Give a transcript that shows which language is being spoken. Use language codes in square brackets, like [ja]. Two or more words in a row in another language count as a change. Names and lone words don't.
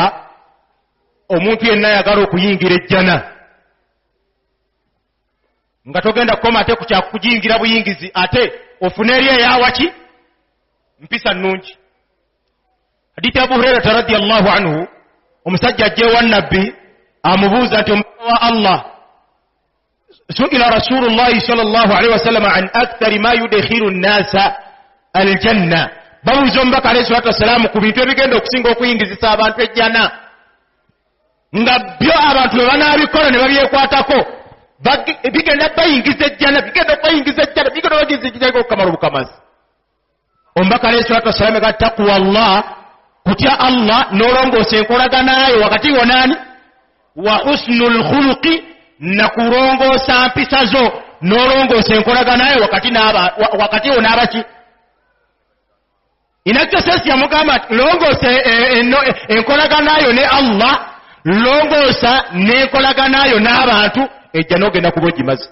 [lg] Omuntu yenna ayagala okuyingira ejjana nga togenda kukoma ate ku kyakujingira buyingizi, ate ofune eri eyawaki mpisa nnungi. Hadithi Abu Hurairah [ar] رضي الله عنه, [lg] omusajja ajjeewa nabbi amubuuza nti omubaka wa Allah, [ar] سئل رسول الله صلى الله عليه وسلم عن أكثر ما يدخل الناس الجنة. [lg] Babuuza omubaka [ar] عليه الصلاة والسلام [lg] ku bintu ebigenda okusinga okuyingizisa abantu ejjana, nga byo abantu bwe banaabikola ne babyekwatako bigenda bayingiza ejjana, bigenda bayingiza ejjana, bigenda bayingiza ejjana okukamala obukamazi. Omubaka [ar] عليه الصلاة والسلام [lg] ga [ar] تقوى الله, [lg] kutya Allah n'olongoosa enkolaganayo wakati wonaani [ar] وحسن الخلق, [lg] na kulongoosa mpisa zo n'olongoosa enkolaganayo wakati wo n'abaki. Inakasesi yamugamba nti longoosa enkolaganayo ne Allah, longoosa n'enkolaganayo n'abantu, ejja n'ogenda kuba ogimaze.